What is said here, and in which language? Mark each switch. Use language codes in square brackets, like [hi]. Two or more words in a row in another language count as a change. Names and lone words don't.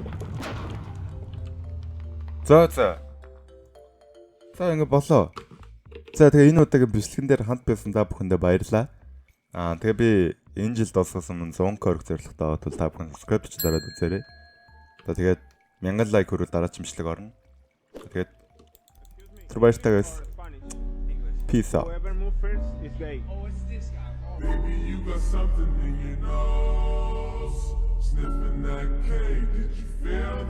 [mn] За ингэ болоо. За тэгээ энэ удаагийн бичлэгэн дээр хамт байсан та бүхэндээ баярлалаа. Тэгээ би энэ жилд олсосон мөн 100 корг зорилготой аваад та бүхэн subscribe ч дараад үзээрэй. Тэгээд 1000 лайк хүрвэл дараач бичлэг орно. Тэгээд тэр баяртай guys. [en] Peace out. Baby, you got something in your nose. Sniffing that cake, did you feel